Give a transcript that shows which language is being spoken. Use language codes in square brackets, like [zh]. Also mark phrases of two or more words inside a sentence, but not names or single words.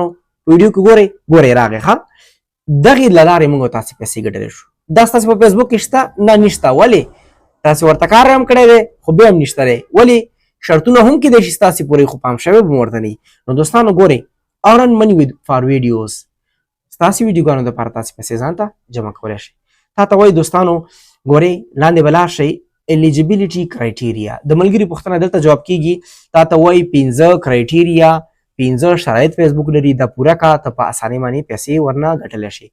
[ps] په ویډیو کې ګورئ راغی. ښه، دغې له لارې موږ تاسې پیسې ګټلی شو. دا ستاسې په فیسبوک کې شته؟ نه، نشته. ولې؟ تاسې ورته کار هم کړی دی، خو بیا هم نشته دی. ولې؟ شرطونه هم کېدای شي ستاسې پورې، خو پام شوی به ورته نه وي. نو دوستانو ګورئ، [en] earn money with for videos، [ps] ستاسې ویډیوګانو دپاره تاسې پیسې ځان ته جمع کولی شئ. تا ته وایي دوستانو ګورئ لاندې به لاړ شئ، [en] eligibility criteria. [ps] د ملګري پوښتنه دلته جواب کېږي. تا ته وایي 15 کرایټیریا، 15 شرایط فیسبوک لري، دا پوره کا، ته په اسانۍ باندې پیسې ورنه ګټلی شي.